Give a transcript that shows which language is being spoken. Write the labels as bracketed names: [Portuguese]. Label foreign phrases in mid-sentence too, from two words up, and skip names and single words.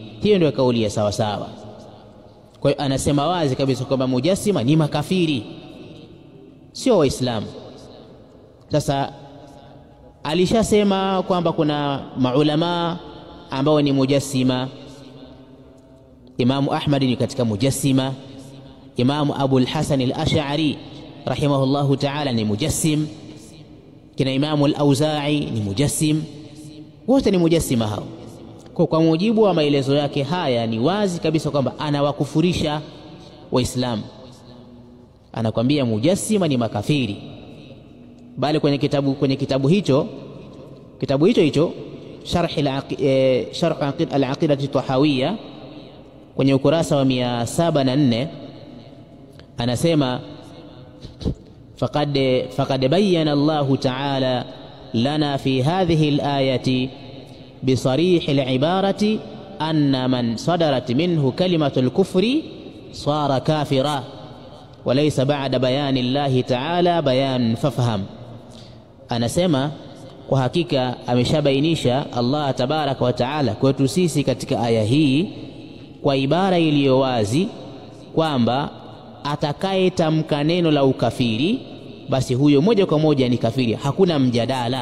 [Swahili] Hiyo ndio kauli ya sawa sawa. Kwa hiyo anasema wazi kabisa kwamba mujassima ni makafiri, sio waislamu. Sasa alishasema kwamba kuna maulama ambao ni mujassima. Imamu Ahmad ni katika mujassima, Imamu Abul Hasan al-Ash'ari [Arabic] رحمه الله تعالى [Swahili] ni mujassim, kina Imamu al-Auza'i ni mujassim, wote ni mujassima hao. Kwa mujibu wa maelezo yake haya ni wazi kabisa kwamba anawakufurisha waislamu, anakwambia mujassima ni makafiri. Bali kwenye kitabu hicho sharh al-aqidah at-tahawiyya kwenye ukurasa wa 704 anasema [Arabic] فقد بين الله تعالى لنا في هذه الآية بصريح العبارة أن من صدرت منه كلمة الكفر صار كافرا وليس بعد بيان الله تعالى بيان ففهم. [Swahili] anasema kwa hakika ameshabainisha Allah [Arabic] تبارك وتعالى [Swahili] kwetu sisi katika aya hii kwa ibara iliyo wazi kwamba atakayetamka neno la ukafiri basi huyo moja kwa moja ni kafiri, hakuna mjadala.